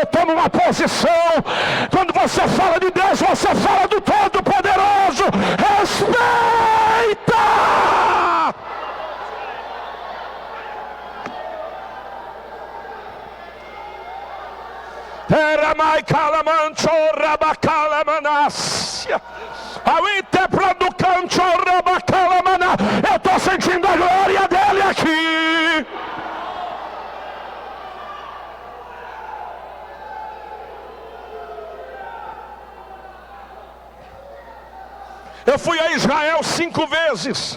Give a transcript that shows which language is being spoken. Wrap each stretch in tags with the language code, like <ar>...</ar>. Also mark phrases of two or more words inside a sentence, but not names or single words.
<pt>Toma uma posição. Quando você fala de Deus, você fala do Todo-Poderoso. Respeita! Era mai calamancho rabacalamanácia. Eu estou sentindo a glória dele aqui. Eu fui a Israel 5 vezes.</pt>